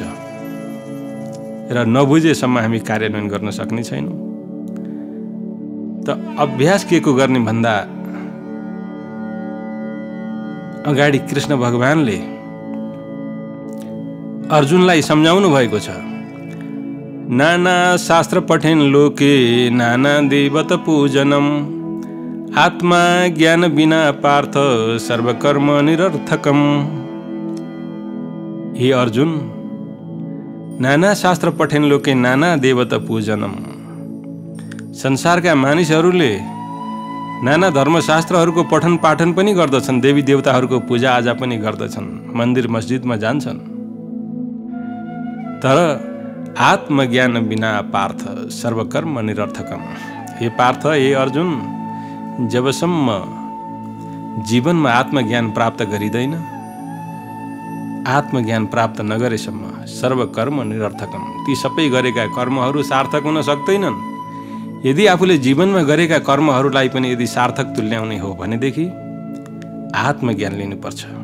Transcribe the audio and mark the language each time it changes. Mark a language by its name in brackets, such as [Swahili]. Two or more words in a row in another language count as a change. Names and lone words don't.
[Nepali] र नबुझेसम्म हामी कार्यान्वयन गर्न सक्ने छैनौँ। त अभ्यास के को गर्ने भन्दा अगाडि कृष्ण भगवानले अर्जुनलाई सम्झाउनु भएको छ, [Sanskrit] नाना शास्त्र पठेन लोके नाना देवत पूजनम आत्मा ज्ञान बिना पार्थ सर्वकर्म निरर्थकम। हे अर्जुन, नाना शास्त्र पठेन लोके नाना देवता पूजनम। [Nepali] संसारका मानिसहरूले नाना धर्मशास्त्रहरूको पठन पाठन पनि गर्दछन्, देवी देवताहरूको पूजा आजा पनि गर्दछन्, मन्दिर मस्जिदमा जान्छन्। [Sanskrit] तर आत्मज्ञान बिना पार्थ सर्वकर्म निरर्थकम। [Nepali] हे पार्थ, हे अर्जुन, जबसम्म जीवनमा आत्मज्ञान प्राप्त गरिँदैन, आत्मज्ञान प्राप्त नगरेसम्म [Sanskrit] सर्वकर्म निरर्थकम। [Nepali] ती सबै गरेका कर्महरू सार्थक हुन सक्दैनन्। यदि आफूले जीवनमा गरेका कर्महरूलाई पनि यदि सार्थक तुल्याउने हो भनेदेखि आत्मज्ञान लिनुपर्छ।